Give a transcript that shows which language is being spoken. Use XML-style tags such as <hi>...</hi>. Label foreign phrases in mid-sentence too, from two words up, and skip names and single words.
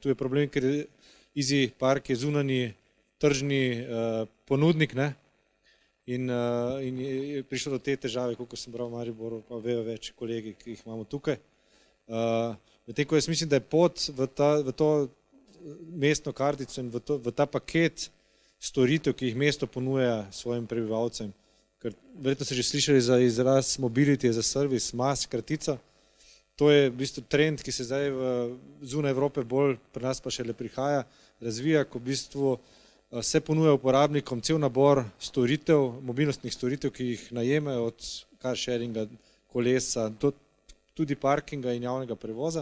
<sl>Tu je problem, ker Easy Park je zunanji tržni ponudnik, ne, in je prišlo do te težave, koliko sem bral v Mariboru, pa vejo več kolegi, ki jih imamo tukaj. Medtem ko jaz mislim, da je pot v to mestno kartico in v ta paket storitev, ki jih mesto ponuja svojim prebivalcem, ker verjetno ste že slišali za izraz</sl> <en>mobility as a service,</en> <sl>MaaS kratica, to je v bistvu trend, ki se zdaj zunaj Evrope bolj, pri nas pa šele prihaja, razvija, ko v bistvu se ponuja uporabnikom cel nabor storitev, mobilnostnih storitev, ki jih najemajo od</sl> <en>car sharinga,</en> <sl>kolesa, tudi parkinga in javnega prevoza.</sl>